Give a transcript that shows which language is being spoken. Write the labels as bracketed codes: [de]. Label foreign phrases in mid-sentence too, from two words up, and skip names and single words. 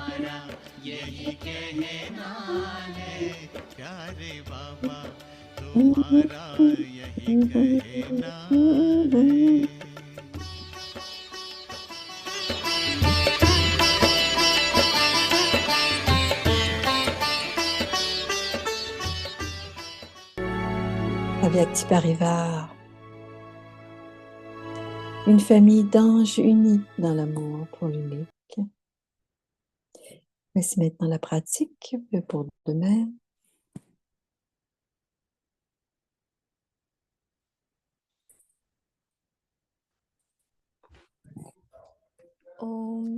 [hi] तुम्हारा यही कहना है, प्यारे बाबा तुम्हारा यही कहना है। [fr] Avyakti Parivar, une famille d'anges unis dans l'amour pour l'unique. Voici maintenant la pratique pour demain. Om